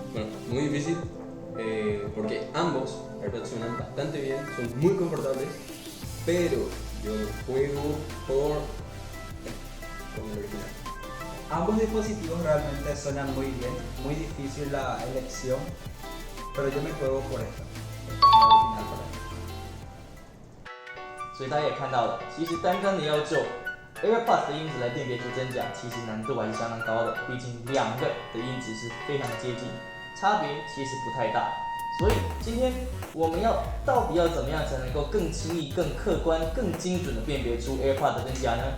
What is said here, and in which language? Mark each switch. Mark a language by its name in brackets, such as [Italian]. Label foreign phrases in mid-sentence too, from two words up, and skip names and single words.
[Spanish] Bueno, muy difícil, porque ambos reaccionan bastante bien, son muy confortables, pero yo juego con el original. Ambos dispositivos realmente suenan muy bien, muy difícil la elección, pero yo me juego por esta. Esta es la original para mí. [Chinese] 所以大家也看到了，其实单单的要就 AirPods 的音质来辨别出真假，其实难度还是相当高的，毕竟两个的音质是非常接近，差别其实不太大。所以今天我们到底要怎么样才能够更轻易、更客观、更精准的辨别出 AirPods 的真假呢？